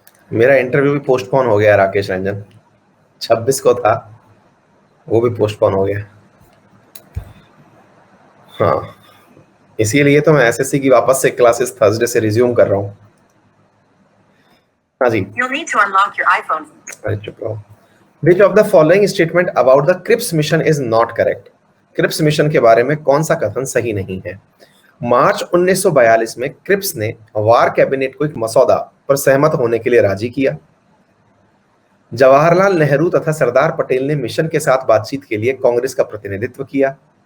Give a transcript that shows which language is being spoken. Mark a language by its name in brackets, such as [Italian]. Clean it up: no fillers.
[Hindi] मेरा इंटरव्यू भी पोस्टपोन हो गया राकेश रंजन, 26 को था, वो भी पोस्टपोन हो गया। हाँ, इसीलिए तो मैं एसएससी की वापस से क्लासेस थर्सडे से रिज्यूम कर रहा हूँ। [English] हाँ जी, You'll need to unlock your iPhone. [Hindi] अरे चुप रहो। [English] Which of the following statement about the Cripps mission is not correct? [Hindi] Cripps mission के बारे में कौन सा कथन सही नहीं है? मार्च 1942 में क्रिप्स ने वार कैबिनेट को एक मसौदा पर सहमत होने के लिए राजी किया। जवाहरलाल नेहरू तथा सरदार पटेल ने मिशन के साथ बातचीत के लिए कांग्रेस का प्रतिनिधित्व किया।